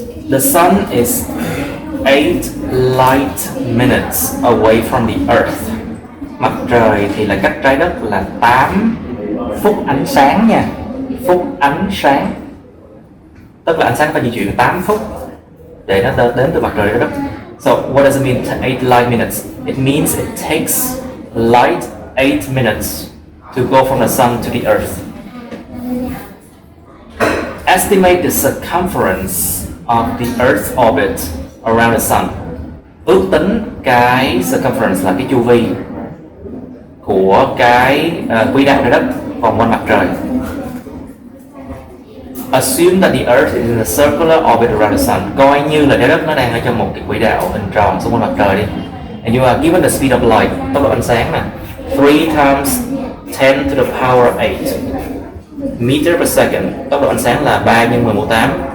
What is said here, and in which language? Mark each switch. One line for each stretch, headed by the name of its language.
English: The sun is 8 light minutes away from the Earth.
Vietnamese: Mặt trời thì là cách trái đất là 8 phút ánh sáng nha. Phút ánh sáng. Tức là ánh sáng phải di chuyển 8 phút để nó đến từ mặt trời đến đất.
English: So what does it mean 8 light minutes? It means it takes light 8 minutes to go from the sun to the Earth. Estimate the circumference of the Earth's orbit around the sun.
Vietnamese: Ước tính cái circumference là cái chu vi của cái quỹ đạo trái đất vòng quanh mặt trời.
English: Assume that the Earth is in a circular orbit around the sun.
Vietnamese: Coi như là trái đất nó đang ở trong một cái quỹ đạo hình tròn xung quanh mặt trời đi.
English: And you are given the speed of light,
Vietnamese: tốc độ ánh sáng nè,
English: 3 times 10 to the power 8 meter per second.
Vietnamese: Tốc độ ánh sáng là 3 nhân 10 mũ 8.